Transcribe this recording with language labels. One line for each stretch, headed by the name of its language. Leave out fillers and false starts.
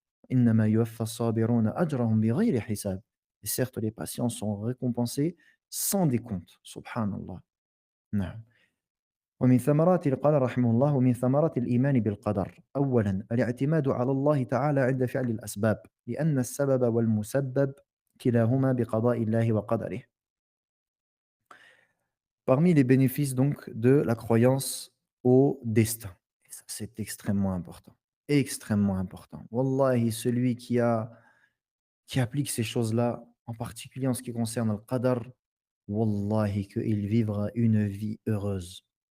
Arabic: Innama yuwaffa as-sabiruna ajrahum bighayri hisab.
French: Et certes, les patients sont récompensés sans décompte.
Arabic: Subhanallah. نعم. ومن ثمرات قال رحمه الله ومن ثمرات الإيمان بالقدر أولا الاعتماد على الله تعالى عند فعل الأسباب لأن السبب والمسبب كلاهما بقضاء الله وقدره.
French: Parmi les bénéfices donc de la croyance au destin. Et ça, c'est extrêmement important. Extrêmement important. Wallahi, celui qui applique ces choses-là, en particulier en ce qui concerne le qadar, wallahi, qu'il vivra une vie heureuse.